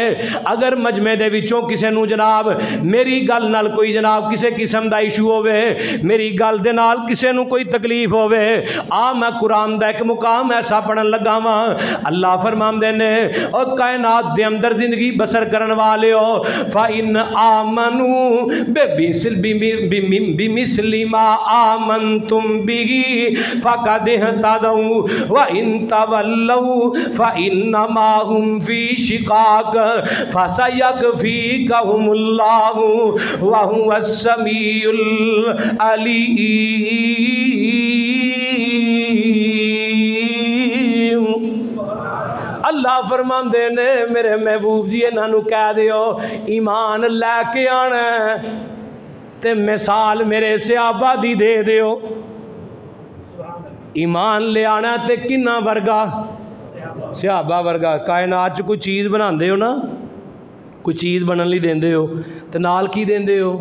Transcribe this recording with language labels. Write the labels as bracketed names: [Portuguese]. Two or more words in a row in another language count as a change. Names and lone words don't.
[Punjabi] اگر مجمعے دے وچوں کسی نوں جناب میری گل نال کوئی جناب کسی قسم کا ایشو ہووے، میری گل دے نال کسی نوں کوئی تکلیف ہووے، آ میں قرآن کا ایک مقام ایسا پڑھن لگا واں. اللہ فرماندے نے اور کائنات دے اندر زندگی بسر کرن والے ہو [Arabic] فإن آمنوا بمثل ما آمنتم به فقد اهتدوا وإن تولوا فإنما هم في شقاق فسيكفيكهم الله وهو السميع العليم. [Punjabi] اللہ فرماندے نے میرے محبوب جی انہوں کہہ دیو ایمان لے کے آنا تے مثال میرے صحابہ دی دے دیو. ایمان لے آنا تے کنا ورگا? صحابہ ورگا. کائنات چ کوئی چیز بناتے ہو نا، کوئی چیز بننے لئی دیندے ہو تو نال کی دیندے ہو?